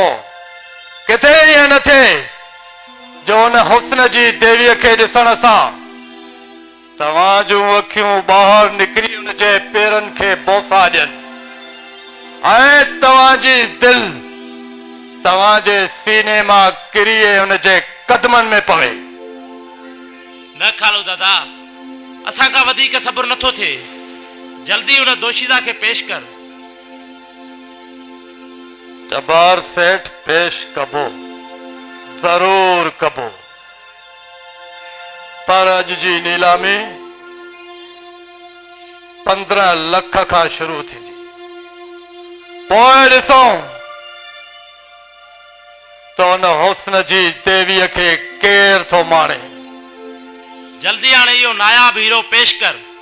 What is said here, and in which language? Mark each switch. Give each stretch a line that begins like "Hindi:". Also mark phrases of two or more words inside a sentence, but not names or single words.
Sindhi: किथे ईअं न थिए जो हुन हुस्न जी देवीअ खे ॾिसण सां तव्हां जूं अखियूं ॿाहिरि निकिरी हुन जे पेरनि खे बोसा ॾियनि ऐं तव्हांजी दिलि तव्हांजे सीने मां किरी हुन जे कदमनि में पवे। न खालू दादा, असां खां वधीक सब्र नथो थिए। जल्दी उन दोशीदा खे पेश कर। जब्बार सेठ पेश कबो, जरूर कबो, पर अज जी नीलामी 15 लख खां शुरू थींदी। पोइ ॾिसो तो न हुस्न जी देवीअ खे केर थो माणे। जल्दी हाणे इहो नायाब हीरो पेश कर।